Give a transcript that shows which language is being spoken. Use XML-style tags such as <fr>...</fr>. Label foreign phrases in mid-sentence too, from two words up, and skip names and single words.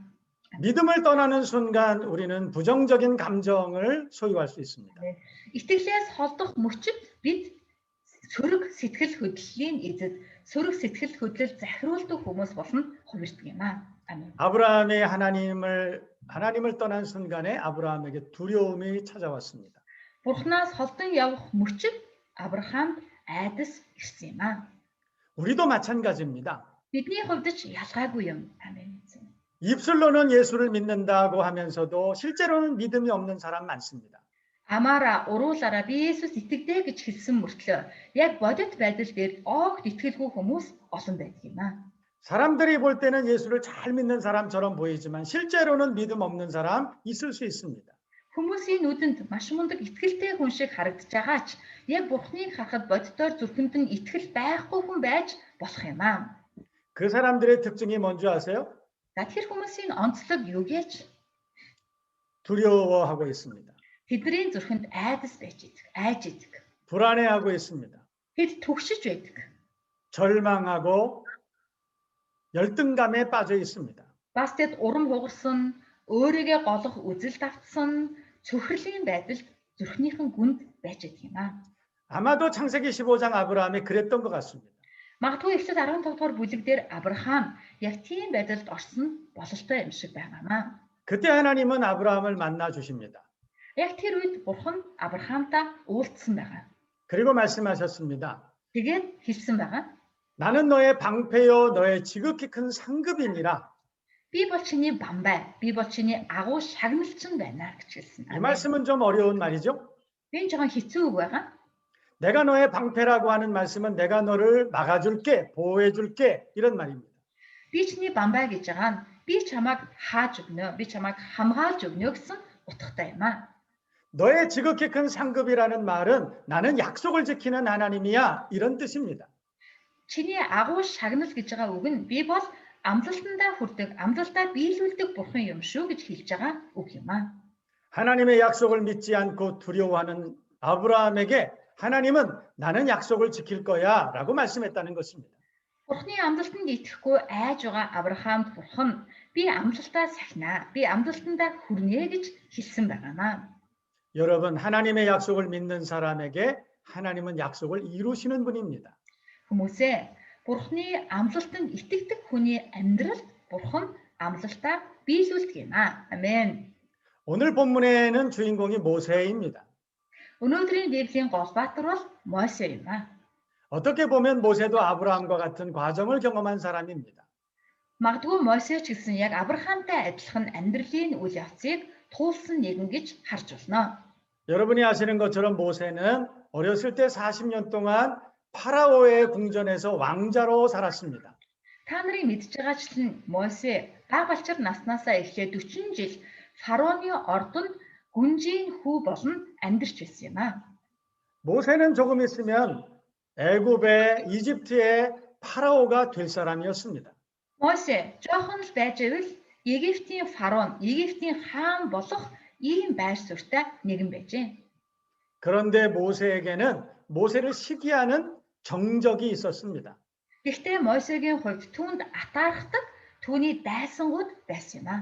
<ko>믿음을 떠나는 순간 우리는 부정적인 감정을 소유할 수 있습니다.</ko> <mn>Итгэлээс холдох мөчид бид сөрөг сэтгэл хөдлөлийн эзэд сөрөг сэтгэл хөдлөл захируулдаг хүмүүс болно хувирдаг юм аа.</mn> <ko>아멘. 아브라함이 하나님을 떠난 순간에 아브라함에게 두려움이 찾아왔습니다.</ko> <mn>Бурханаас холдон явах мөчид Авраамд айдас ирсэн юм аа.</mn> <ko>우리도 마찬가지입니다.</ko> <mn>Бидний хувьд ч ялгаагүй юм.</mn> <ko>아멘. 입술로는 예수를 믿는다고 하면서도 실제로는 믿음이 없는 사람 많습니다.</ko> <mn>Амаараа уруулаараа би Есүс итгэдэг гэж хэлсэн мөртлөө яг бодит байдал дээр огт итгэлгүй хүмүүс олон байдаг юм аа.</mn> <ko>사람들이 볼 때는 예수를 잘 믿는 사람처럼 보이지만 실제로는 믿음 없는 사람 있을 수 있습니다.</ko> <mn>Хүмүүсийн нүдэнд маш мундаг итгэлтэй хүн шиг харагдаж байгаа ч яг Бурхныг харахад бодитоор зүрхэнд нь итгэл байхгүй хүн байж болох юм аа.</mn> <ko>그 사람들의 특징이 뭔지 아세요?</ko> <mn>За тэр хүмүүсийн онцлог юу гэж?</mn> <ko>두려워하고 있습니다.</ko> <mn>Тэдний зүрхэнд айдас байж идэг, айж идэг.</mn> <ko>불안해하고 있습니다.</ko> <mn>Тэд түгшиж байдаг.</mn> <ko>절망하고 열등감에 빠져 있습니다.</ko> <mn>Бас тэд урам хугарсан, өөрийгөө голох үзэл давтсан, цөхрөлийн байдалд зүрхнийхэн гүнд байж идэг юм аа.</mn> <ko>아마도 창세기 15장 아브라함이 그랬던 것 같습니다.</ko> <mn>Магадгүй Эхлэл 15 дугаар бүлэг дээр Авраам яг тийм байдалд орсон бололтой юм шиг байгаамаа.</mn> <ko>그때 하나님은 아브라함을 만나 주십니다.</ko> <mn>Яг тэр үед Бурхан Авраамтай уулзсан байгаа.</mn> <ko>그리고 말씀하셨습니다.</ko> <mn>Тэгээд хэлсэн байгаа.</mn> <ko>나는 너의 방패요 너의 지극히 큰 상급이니라.</ko> <mn>Би бол чиний бамбай, би бол чиний агуу шагналчин байна гэж хэлсэн.</mn> <ko>이 말씀은 좀 어려운 말이죠.</ko> <mn>Энэ жоохон хэцүү үг байгаа.</mn> <ko>내가 너의 방패라고 하는 말씀은 내가 너를 막아줄게, 보호해줄게 이런 말입니다.</ko> <mn>Би чиний бамбай гэж байгаа нь би чамайг хааж өгнө, би чамайг хамгаалж өгнө гэсэн утгатай юм аа.</mn> <ko>너의 지극히 큰 상급이라는 말은 나는 약속을 지키는 하나님이야. 이런 뜻입니다.</ko> <mn>Чиний агуу шагнал гэж байгаа үг нь би бол амлалтандаа хүрдэг, амлалтаа биелүүлдэг бурхан юм шүү гэж хэлж байгаа үг юм аа.</mn> <ko>하나님의 약속을 믿지 않고 두려워하는 아브라함에게 하나님은 나는 약속을 지킬 거야 라고 말씀했다는 것입니다.</ko> <mn>Бурхны амлалтанд итгэхгүй айж байгаа Авраамд бурхан би амлалтаа сахинаа, би амлалтандаа хүрнэ гэж хэлсэн байгаамаа.</mn> <ko>여러분, 하나님의 약속을 믿는 사람에게 하나님은 약속을 이루시는 분입니다.</ko> <mn>Хүмүүсээ бурхны амлалтанд итгэдэг хүний амьдралд бурхан амлалтаа биелүүлдэг юм аа. Амен.</mn> <ko>오늘 본문에는 주인공이 모세입니다.</ko> <mn>Өнөөдрийн Библийн гол баатар бол Мосе юм аа.</mn> <ko>어떻게 보면 모세도 아브라함과 같은 과정을 경험한 사람입니다.</ko> <mn>Магадгүй Мосе ч гэсэн яг Авраамтай адилхан амьдралын үйл явцыг туулсан нэгэн гэж харж байна.</mn> <ko>여러분이 아시는 것처럼 모세는 어렸을 때 40년 동안 파라오의 궁전에서 왕자로 살았습니다.</ko> <mn>Та нарын мэдж байгаачлан Мосе бага балчир наснаасаа эхлээд 40 жил фараоны ордонд гүнжийн хүү болон амьдарч байсан юм аа.</mn> <ko>모세는 조금 있으면 애굽의 이집트의 파라오가 될 사람이었습니다.</ko> <mn>Мосе жоохон л байж ивэл Египтийн фараон, Египтийн хаан болох ийм байр суурьтай нэгэн байжээ.</mn> <ko>그런데 모세에게는 모세를 시기하는 정적이 있었습니다.</ko> <mn>Гэхдээ Мосегийн хувьд түүнд атаархдаг түүний дайсангууд байсан юм аа.</mn>